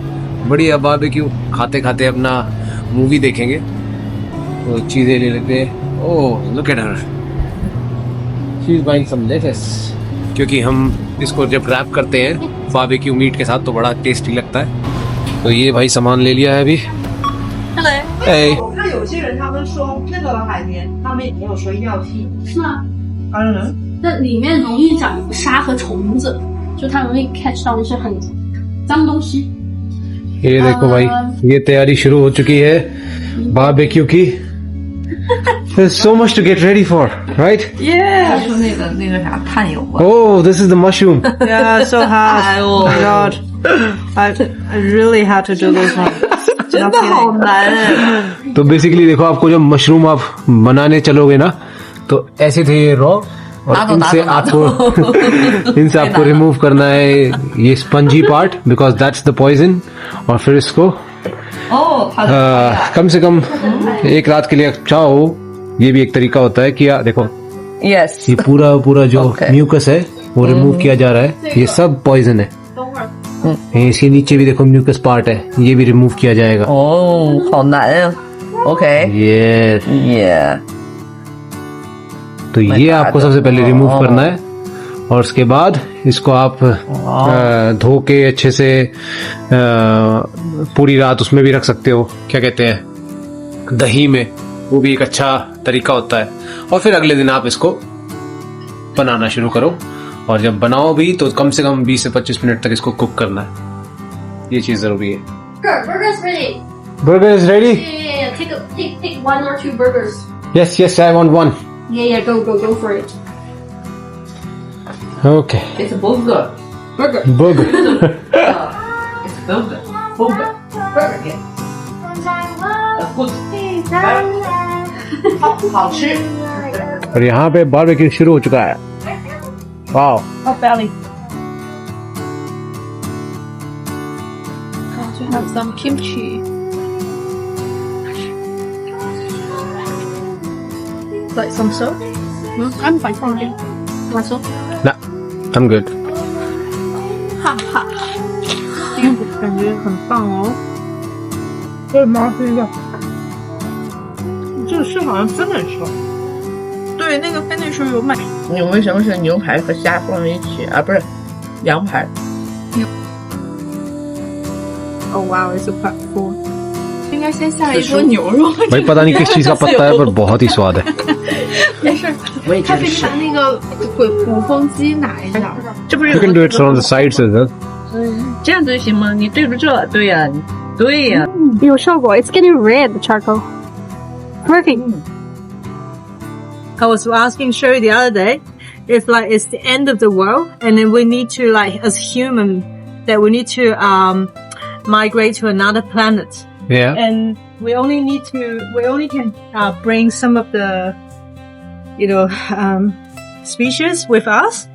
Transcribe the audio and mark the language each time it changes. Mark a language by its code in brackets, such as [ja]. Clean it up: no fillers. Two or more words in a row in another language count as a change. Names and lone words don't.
[hi] बढ़िया बारबेक्यू खाते खाते अपना मूवी देखेंगे, तो चीज़ें ले लेते हैं। [en] oh look at her, she is buying some lettuce, [hi] क्योंकि हम इसको जब रैप करते हैं बारबेक्यू मीट के साथ तो बड़ा टेस्टी लगता है। तो ये भाई सामान ले लिया है अभी। [en] Hey. [zh] 那有些人他们说那个海绵，他们也没有说一定要剃，是吗？那里面容易长沙和虫子，就它容易 catch 到那些很脏东西。 [hi] ये देखो भाई, ये तैयारी शुरू हो चुकी है बारबेक्यू की। [en] There's so much to get ready for, right? [zh] 他说那个啥炭油啊。 [en] Oh, this is the mushroom. Yeah, so hard. Oh my god. I really had to do this one. [zh] 真的好难。 [hi] तो बेसिकली देखो, आपको जब मशरूम आप बनाने चलोगे ना तो ऐसे थे ये रॉ, और इनसे आपको रिमूव करना है ये [en] spongy part, because that's the poison. [hi] और फिर इसको कम से कम एक रात के लिए चाहो, ये भी एक तरीका होता है कि देखो यस, ये पूरा जो म्यूकस है वो रिमूव किया जा रहा है। ये सब पॉइजन है। इसके नीचे भी देखो [en] mucus part [hi] है, ये भी रिमूव किया जाएगा। [zh] 哦，好难啊。OK， [hi] ये [zh] 耶， [hi] तो ये आपको सबसे पहले रिमूव करना है और उसके बाद इसको आप धो के अच्छे से पूरी रात उसमें भी रख सकते हो, क्या कहते हैं, दही में। वो भी एक अच्छा तरीका होता है। और फिर अगले दिन आप इसको बनाना शुरू करो और जब बनाओ भी तो कम से कम 20 से 25 मिनट तक इसको कुक करना है। ये चीज जरूरी है। [en] Burger's ready. Burger is ready? Yeah. Take 1 or 2 burgers. Yes, I want one. Yeah, go for it. Okay. It's a burger. Burger. It's a burger. Burger. Burger. Good. [zh] 好吃。 [hi] और यहाँ पे बारबेक्यू शुरू हो चुका है। वाओ। [en] Hot belly. Have some kimchi. Like some soup? I'm fine. Thank you. Want soup? No, I'm good. [zh] 感觉很棒哦。对吗？这个，这个是好像 finish 了。对，那个 finish 有买。你为什么是牛排和虾放在一起啊？不是羊排。 [en] Oh wow, it's a platform. [zh] 应该先下一桌牛肉。 [hi] भाई पता नहीं किस चीज का पत्ता है पर बहुत ही स्वाद है। [zh] 没事，他可以把那个鼓风机拿一下。这不是 [en] You can do it from the sides as well. [zh] 这样就行吗？你对着这，对呀，对呀。有效果。 [en] It's getting red, the charcoal. Perfect. I was asking Sherry the other day if like it's the end of the world and then we need to like as human that we need to migrate to another planet Yeah. and we only can bring some of the species with us.